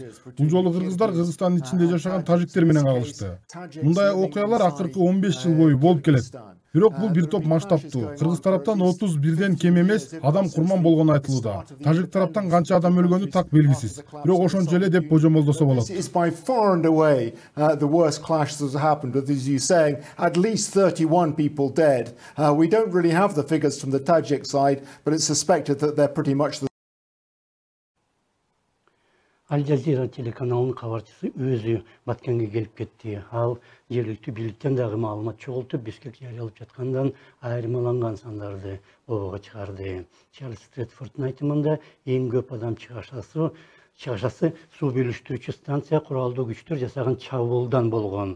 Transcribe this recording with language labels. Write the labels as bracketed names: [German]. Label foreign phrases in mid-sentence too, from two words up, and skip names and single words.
[Kyrgyz] Бул жолу кыргыздар Кыргызстандын ичинде жашаган тажиктер менен кагылышты. Мындай окуялар акыркы 15 жыл бою болуп келет. Бирок бул бир топ масштабтуу. Кыргыз тараптан 31ден кем эмес адам курман болгону айтылууда. Тажик тараптан канча адам өлгөнү так белгисиз. Бирок ошончо эле деп божомолдосо болот. [English] It's by far and away the worst clash that has happened, with, as you saying, at least 31 people dead. We don't really have the figures from the Tajik side, but it's suspected that they're pretty much the [Kyrgyz] Аль Жазира телеканалынын кабарчысы өзү Баткенге келип кетти. Ал жергиликтүү бийликтен дагы маалымат чогултуп, Бишкек жарыялап жаткандан айырмаланган сандарды обого чыгарды. Чарльз Стрэдфорддун айтымында эң көп адам чыгашасы суу бөлүштүрүүчү станция куралдуу күчтөр жасаган чабуулдан болгон.